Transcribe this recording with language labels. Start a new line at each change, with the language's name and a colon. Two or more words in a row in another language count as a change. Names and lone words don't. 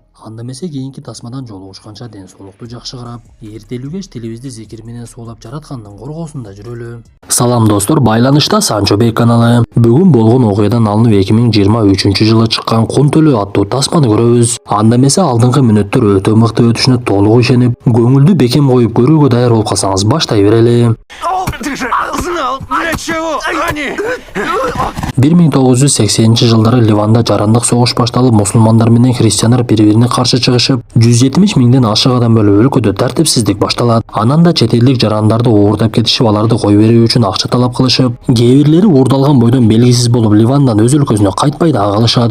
Kyrgyz: Анда эмесе кийинки тасмадан жолугушканча ден соолукту жакшы карап, эртелүү кеч тилибизди зикир менен суулап, жараткандын коргоосунда жүрөлү. Салам достор, байланышта Санчо Бек каналы. Бүгүн болгон окуядан алынып 2023-жылы чыккан Кун төлөө аттуу тасманы көрөбүз. Анда эмесе алдыңкы мүнөттөр өтө мыкты өтүшүнө толук ишенип, көңүлдү бекем коюп көрүүгө даяр болуп калсаңыз баштай берели.
Russian: Ты же знал, для чего они?
Kyrgyz: 1980-жылдары Ливанда жарандык согуш башталып, мусулмандар менен христиандар бири-бирине каршы чыгышып, 170 миңден ашык адам өлүп, өлкөдө тартипсиздик башталат. Анан чет элдик жарандарды уурдап кетишип, аларды кой берүү үчүн акча талап кылышып, кээ бирлери уурдалган бойдон белгисиз болуп Ливандан өз өлкөсүнө кайтпай дагы калышат.